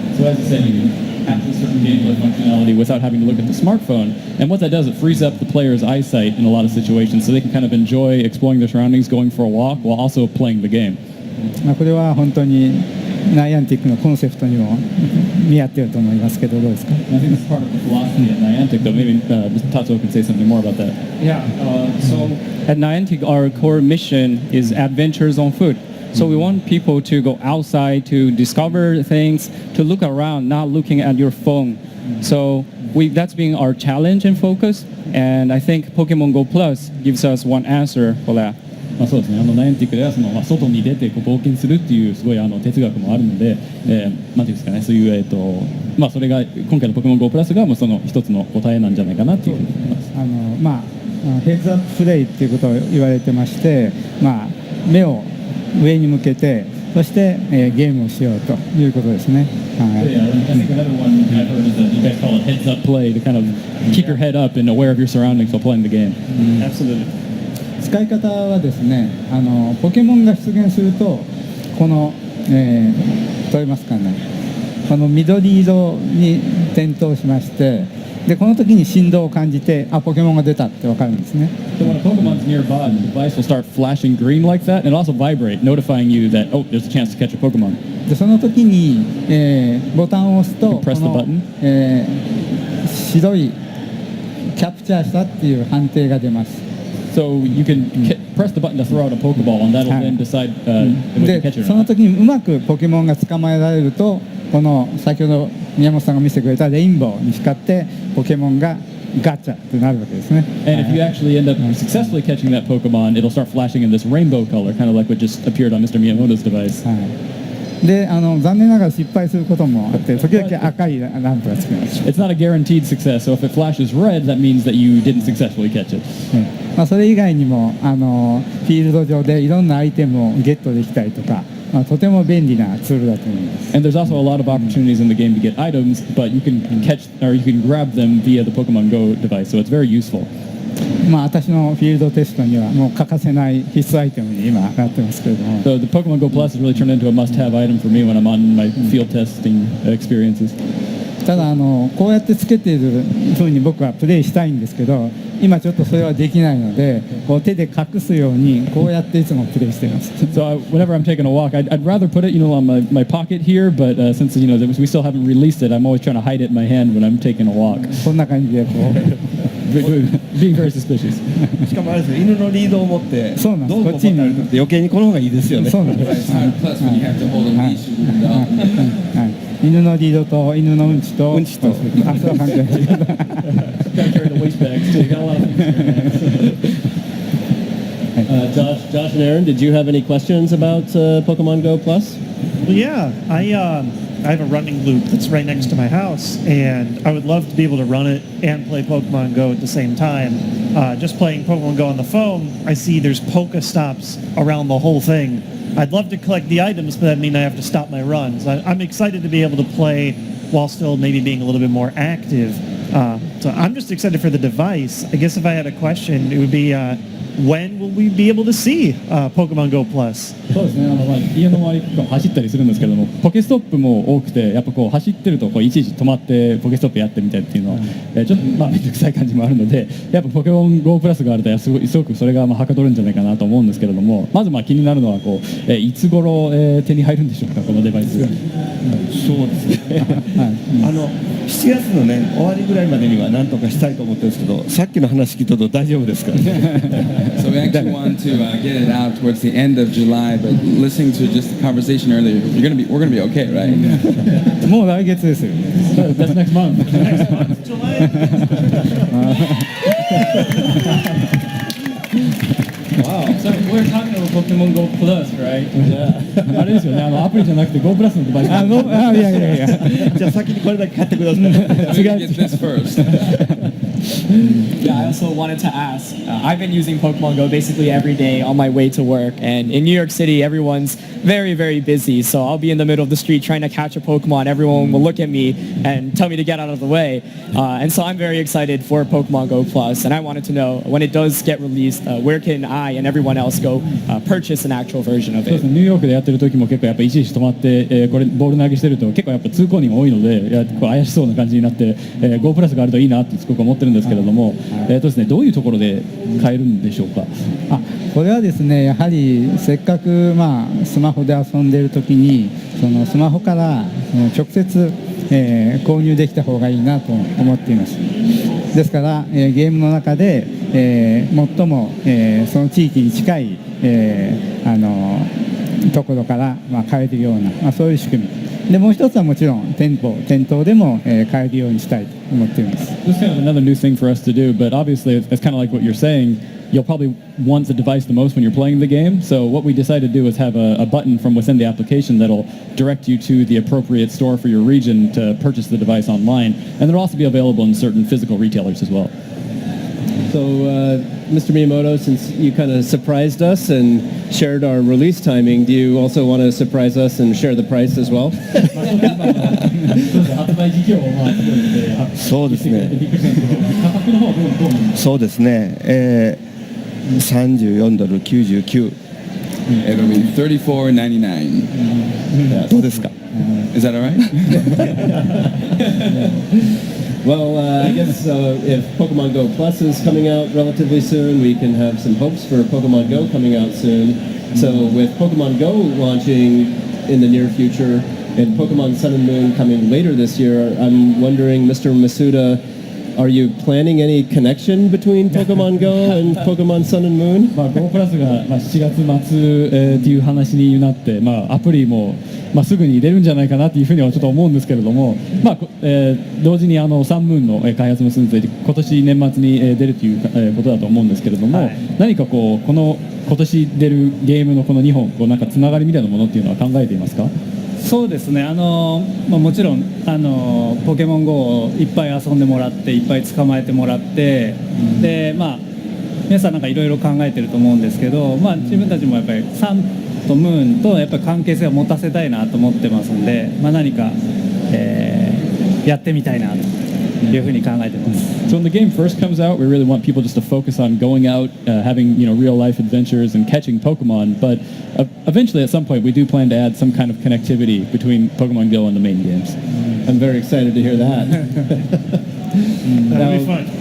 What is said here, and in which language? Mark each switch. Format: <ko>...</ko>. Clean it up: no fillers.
<en>So as I said, you can access certain gameplay functionality without having to look at the smartphone. And what that does, it frees up the player's eyesight in a lot of situations, so they can kind of enjoy exploring their surroundings, going for a walk, while also playing the game.</en> <ja>これは本当にナイアンティックのコンセプトにも見合っていると思いますけど、どうですか。</ja> <en>I think it's part of the philosophy at Niantic, though. Maybe Tatsuo can say something more about that. Yeah, so at Niantic, our core mission is adventures on foot. So we want people to go outside to discover things, to look around, not looking at your phone. So that's been our challenge and focus, and I think Pokemon Go Plus gives us one answer for that.</en> <ja>そうですね。ナイアンティックでは外に出て冒険するっていうすごい哲学もあるので、なんていうんですかね、そういうそれが今回のポケモン GO プラスがその一つの答えなんじゃないかなっていうふうに思います。ヘッズアッププレイっていうことを言われてまして、目を上に向けて、そして、ゲームをしようということですね。はい</ja> <en>Yeah, I think another one I've heard is that you guys call it heads up play to kind of keep your head up and aware of your surroundings while playing the game. Absolutely.</en> <ja>使い方はですねポケモンが出現するとこの、どう言いますかねこの緑色に点灯しましてでこの時に振動を感じてポケモンが出たって分かるんですね</ja> <en>So when a Pokemon's nearby, the device will start flashing green like that, and it'll also vibrate, notifying you that, oh, there's a chance to catch a Pokemon.</en> <ja>でその時に、ボタンを押すと</ja> <en>You press the</en> <ja>この</ja> <en>button.、</en> <ja>白いキャプチャーしたっていう判定が出ます</ja> <en>So you can press the button to throw out a Pokeball, and that'll then decide if we can</en> <ja>で</ja> <en>catch it or</en> <ja>その</ja> <en>not.</en> <ja>時にうまくポケモンが捕まえられるとこの先ほど宮本さんが見せてくれたレインボーに光ってポケモンがガチャってなるわけですね</ja> <en>And if you actually end up successfully catching that Pokemon, it'll start flashing in this rainbow color, kind of like what just appeared on Mr. Miyamoto's device.</en> <ja>はい、で残念ながら失敗することもあって時々赤いランプがつきます、</ja> <en>It's not a guaranteed success, so if it flashes red, that means that you didn't successfully catch it.</en> <ja>それ以外にもフィールド上でいろんなアイテムをゲットできたりとか、とても便利なツールだと思います</ja> <en>And there's also a lot of opportunities in the game to get items, but you can catch or you can grab them via the Pokemon Go device, so it's very useful.</en> <ja>私のフィールドテストにはもう欠かせない必須アイテムに今なってますけれども</ja> <en>So the Pokemon Go Plus has really turned into a must-have item for me when I'm on my field testing experiences.</en> <ja>ただこうやってつけている風に僕はプレイしたいんですけど今ちょっとそれはできないのでこう手で隠すようにこうやっていつもプレイしています</ja> <en>So whenever I'm taking a walk, I'd rather put it, on my pocket here, but since we still haven't released it, I'm always trying to hide it in my hand when I'm taking a walk.</en> <ja>こんな感じでこう</ja> <en>Being very suspicious.</en> <ja>しかもあれですよ犬のリードを持ってそうなんですどうこう持って歩くって余計にこの方がいいですよねそうなんです</ja> <en>Plus, when you have to hold a leash, you can go.</en> <ja>はい、犬のリードと犬のうんちとうんちとあそれは関係ない</ja> <en>Gotta carry the waist bags too. Got a lot of things. Josh and Aaron, did you have any questions about Pokemon Go Plus? Well, yeah, I have a running loop that's right next to my house, and I would love to be able to run it and play Pokemon Go at the same time. Just playing Pokemon Go on the phone, I see there's Pokestops around the whole thing. I'd love to collect the items, but that means I have to stop my runs. I'm excited to be able to play while still maybe being a little bit more active. So I'm just excited for the device. I guess if I had a question, it would be when will we be able to see Pokemon Go Plus?</en> <ja>そうですね、家の周りとか走ったりするんですけども、ポケストップも多くて、やっぱこう走ってるといちいち止まってポケストップやってみたいっていうのは、ちょっとめんどくさい感じもあるので、やっぱポケモン GO プラスがあるとすごくそれがはかどるんじゃないかなと思うんですけれども、まず気になるのはいつ頃、手に入るんでしょうか、このデバイス。そうですね7月のね終わりぐらいまでには何とかしたいと思ってるんですけどさっきの話聞いたと大丈夫ですか</ja> <en>So we actually want to get it out towards the end of July, but listening to just the conversation earlier, we're gonna be okay, right?</en> <ja>もう来月ですよ</ja> <en>That's next month. Wow. So we're talking about Pokemon Go Plus, right?</en> <ja>あれですよね、アプリじゃなくて Go プラスのデバイス。いやじゃあ先にこれだけ買ってください</ja> <en>We can get this first. Yeah, I also wanted to ask. I've been using Pokemon Go basically every day on my way to work, and in New York City, everyone's very, very busy. So I'll be in the middle of the street trying to catch a Pokemon. Everyone will look at me and tell me to get out of the way. And so I'm very excited for Pokemon Go Plus, and I wanted to know when it does get released, where can I and everyone else go purchase an actual version of</en> <ja>そうですね、ニューヨークでやってる時も結構やっぱいちいち止まって、これボール投げしてると結構やっぱ通行人が多いので、怪しそうな感じになって、Go プラスがあるといいなってすごく思ってるんですけれども、ですね、どういうところで買えるんでしょうか。これはですねやはりせっかくスマホで遊んでいる時にそのスマホから直接、購入できた方がいいなと思っていますですから、ゲームの中で、最も、その地域に近い、ところから、買えるような、そういう仕組みでもう一つはもちろん店頭でも、買えるようにしたいと思っています</ja> <en>This is kind of another new thing for us to do, but obviously it's kind of like what you're saying. You'll probably want the device the most when you're playing the game. So what we decided to do is have a button from within the application that'll direct you to the appropriate store for your region to purchase the device online. And it'll also be available in certain physical retailers as well. So Mr. Miyamoto, since you kind of surprised us and shared our release timing, do you also want to surprise us and share the price as well?</en> <ja>発売時期をまあすごいそうですねびっくりしたんですけど、価格の方はどうなんですか？そうですね、34ドル99</ja> <en>It'll be $34.99.</en> <ja>どうですか？</ja> <en>Is that all right? Well, I guess if Pokemon Go Plus is coming out relatively soon, we can have some hopes for Pokemon Go coming out soon. So with Pokemon Go launching in the near future and Pokemon Sun and Moon coming later this year, I'm wondering, Mr. Masuda, are you planning any connection between Pokemon Go and Pokemon Sun and Moon?</en> <ja>まあ Go プラスがまあ7月末っていう話になって、まあアプリもまあすぐに出るんじゃないかなっていうふうにはちょっと思うんですけれども、まあ同時にサンムーンの開発も進んでいて、今年年末に出るということだと思うんですけれども、何かこうこの今年出るゲームのこの2本こうなんかつながりみたいなものっていうのは考えていますか？そうですね、まあ、もちろんポケモン GO をいっぱい遊んでもらっていっぱい捕まえてもらって、でまあ皆さんなんかいろいろ考えてると思うんですけど、まあ、自分たちもやっぱりサンとムーンとやっぱり関係性を持たせたいなと思ってますんで、まあ、何か、やってみたいなというふうに考えてます。</ja> <en>So when the game first comes out, we really want people just to focus on going out, having real life adventures and catching Pokemon. But eventually, at some point, we do plan to add some kind of connectivity between Pokemon Go and the main games. I'm very excited to hear that. That'll be fun.</en>